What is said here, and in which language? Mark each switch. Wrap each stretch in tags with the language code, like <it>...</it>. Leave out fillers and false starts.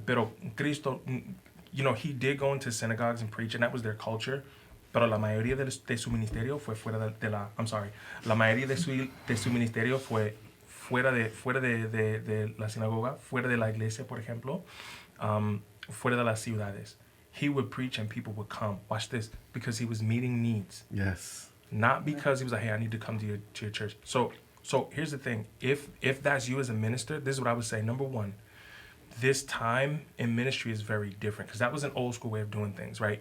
<es>Pero</es> <en>Cristo, he did go into synagogues and preach, and that was their culture.</en> <es>Pero la mayoría de su ministerio fue fuera la mayoría de su ministerio fue fuera de la sinagoga, fuera de la iglesia, por ejemplo, fuera de las ciudades.</es> <en>He would preach and people would come. Watch this, because he was meeting needs. Yes. Not because he was like, hey, I need to come to your church. So here's the thing. If that's you as a minister, this is what I would say. Number one, this time in ministry is very different, because that was an old school way of doing things, right?</en>